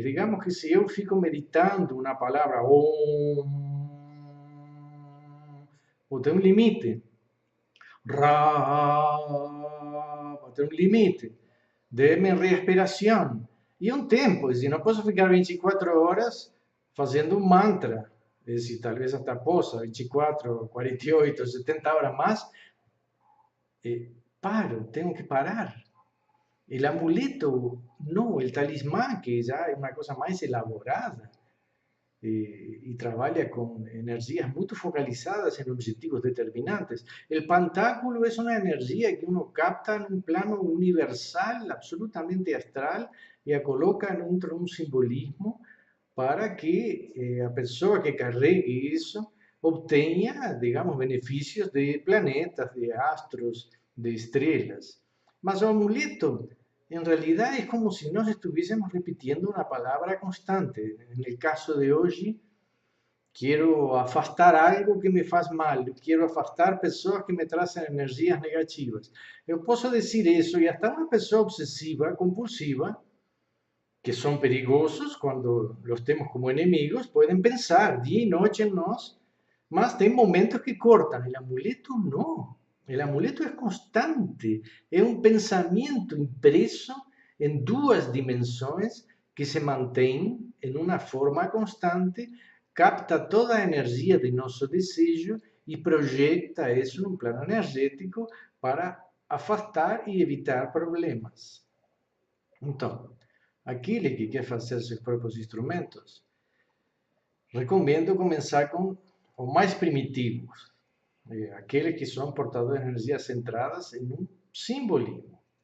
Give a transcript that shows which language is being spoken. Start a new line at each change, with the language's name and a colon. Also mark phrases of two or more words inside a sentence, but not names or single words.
Portuguese: Digamos que se eu fico meditando uma palavra Om, vou ter um limite. Ra, vou ter um limite de minha respiração. E um tempo, não posso ficar 24 horas fazendo um mantra. Talvez até possa,
Spanish: 24, 48, 70 horas más, paro, tengo que parar. El amuleto, no, el talismán, que ya es una cosa más elaborada,
Portuguese: e trabalha com energias muito focalizadas em objetivos determinantes. O pantáculo é uma energia que uno capta num plano universal, absolutamente astral, e a coloca em um simbolismo para que a pessoa que carregue isso obtenha, digamos, benefícios de planetas, de astros, de estrelas. Mas o amuleto,
Spanish: en realidad, es como si nos estuviésemos repitiendo una palabra constante. En el caso de hoy, quiero afastar algo que me faz mal, quiero afastar personas que me trazan energías negativas. Yo puedo decir eso y hasta una persona obsesiva, compulsiva, que son perigosos cuando los tenemos como enemigos, pueden pensar día y noche en nos,
Portuguese: mas tem momentos que cortan.
Spanish: El amuleto no. El amuleto es constante, es un pensamiento impreso en dos dimensiones que se mantén en una forma constante,
Portuguese: capta toda a energia de nosso desejo e projeta isso num plano energético para afastar e evitar problemas. Então, aquele que quer fazer seus próprios instrumentos, recomendo começar com os mais primitivos, aqueles que são portadores de energias centradas em um simbolismo.